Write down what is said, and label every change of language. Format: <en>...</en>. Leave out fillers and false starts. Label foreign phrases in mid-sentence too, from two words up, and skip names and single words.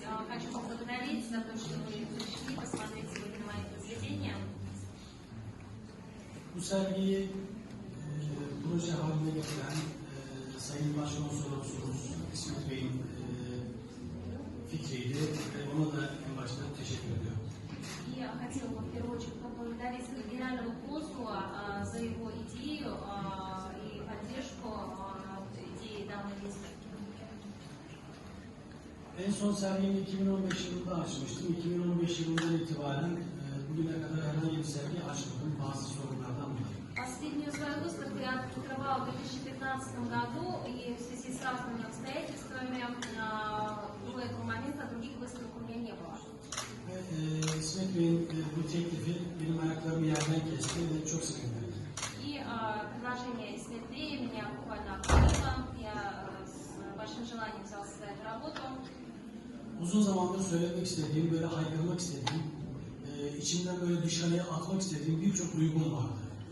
<ru>хочу поблагодарить за то, что вы пришли посмотреть сегодня мои произведения.</ru> <tr>Bu sergiyi proje haline getiren Sayın Başkonsolosumuz İsmet Bey'in fikriydi ve ona da en başta teşekkür ediyorum.</tr> <ru>И я хотела бы в первую очередь поблагодарить генерального консула за его идею и поддержку идеи данной выставки.</ru> <tr>En son sergimi 2015 yılında açmıştım. 2015 yılından itibaren bugüne kadar herhangi bir sergi açmadım. Bazı sorunlardan dolayı.</tr> <ru>Последнюю свою выставку я открывала в 2015 году, и в связи с разными обстоятельствами до этого момента других выставок у меня не было.</ru> <tr>İsmet Bey'in bu teklifi benim ayaklarımı yerden kesti ve çok sevindim.</tr> <ru>И предложение СНТ меня буквально обрадовало. Я с большим желанием взялась за эту работу.</ru> <tr>Uzun zamandır söylemek istediğim, böyle haykırmak istediğim, içimden böyle dışarıya atmak istediğim birçok duygum vardı.</tr>